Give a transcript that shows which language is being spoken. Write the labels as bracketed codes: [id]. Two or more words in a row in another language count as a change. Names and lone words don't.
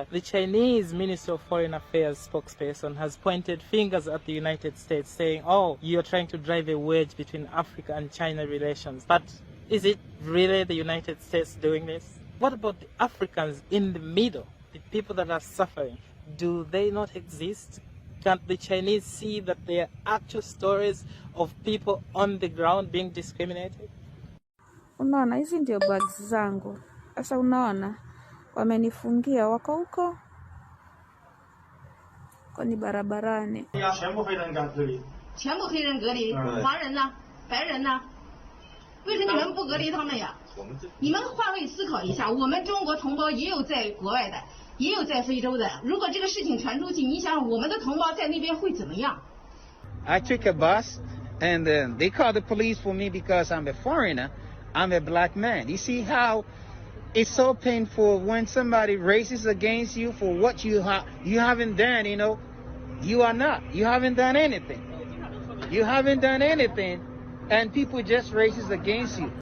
[en] The Chinese Ministry of Foreign Affairs spokesperson has pointed fingers at the United States saying, oh, you're trying to drive a wedge between Africa and China relations. But is it really the United States doing this? What about the Africans in the middle, the people that are suffering? Do they not exist? Can't the Chinese see that there are actual stories of people on the ground being discriminated? [sw] Unaona, hizi ndio bags zangu. Sasa unaona, wamenifungia, wako huko kwenye barabarani. [zh] 全部黑人隔离。全部黑人隔离，黄人呢？白人呢？为什么你们不隔离他们呀？你们换位思考一下，我们中国同胞也有在国外的。也有在非洲的，如果这个事情传出去，你想我们的同胞在那边会怎么样？ [en] I took a bus and they called the police for me because I'm a foreigner. I'm a black man. You see how it's so painful when somebody races against you for what you haven't done, you know. You are not. You haven't done anything. You haven't done anything and people just races against you.